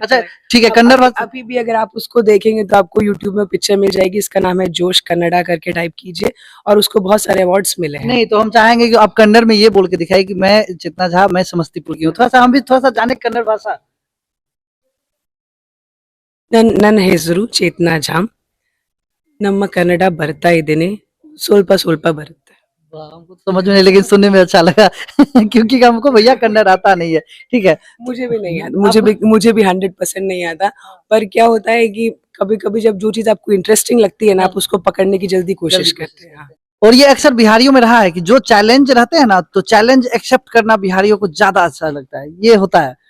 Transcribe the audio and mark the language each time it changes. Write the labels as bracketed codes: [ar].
[hi] अच्छा, ठीक है, कन्नड़ भाषा। अभी भी अगर आप उसको देखेंगे तो आपको यूट्यूब में पिक्चर मिल जाएगी, इसका नाम है जोश कन्नड़ा करके टाइप कीजिए, और उसको बहुत सारे अवार्ड्स मिले हैं। नहीं, तो हम चाहेंगे कि आप कन्नड़ में ये बोल के दिखाइए कि मैं चेतना झा, मैं समस्तीपुर की हूँ। थोड़ा सा हम भी थोड़ा सा जाने कन्नड़ भाषा। [kn] ನನ್ನ ಹೆಸರು ಚೇತನಾ ಜಾಮ್, ನಮ್ಮ ಕನ್ನಡ ಬರ್ತಾ ಇದ್ದೇನೆ, ಸ್ವಲ್ಪ ಸ್ವಲ್ಪ ಬರುತ್ತೆ। [hi] वाह, हमको तो समझ में नहीं, लेकिन सुनने में अच्छा लगा क्योंकि हमको भैया कन्नड़ आता नहीं है। ठीक है, मुझे भी नहीं आता, मुझे भी 100% नहीं आता, पर क्या होता है कि कभी कभी जब जो चीज आपको इंटरेस्टिंग लगती है ना, आप उसको पकड़ने की जल्दी कोशिश करते हैं। हाँ। और ये अक्सर बिहारियों में रहा है कि जो चैलेंज रहते हैं ना, तो चैलेंज एक्सेप्ट करना बिहारियों को ज्यादा अच्छा लगता है, ये होता है।